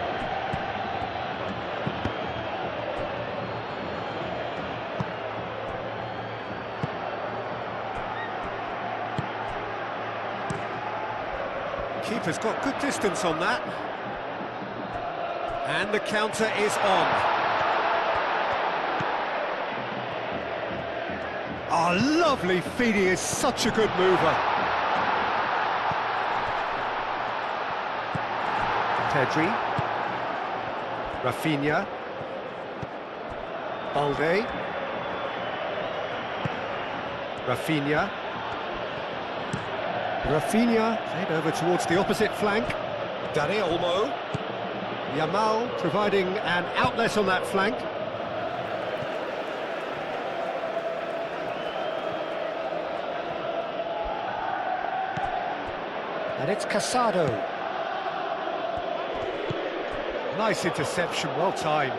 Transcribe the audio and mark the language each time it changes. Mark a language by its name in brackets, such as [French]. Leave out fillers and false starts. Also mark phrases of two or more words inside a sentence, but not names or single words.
[English] Keeper's got good distance on that. And the counter is on. Oh, lovely feed, he is such a good mover. Pedri. Rafinha. Balde. Rafinha. Rafinha, played over towards the opposite flank. Dani Olmo. Yamal providing an outlet on that flank. And it's Casado. Nice interception, well timed.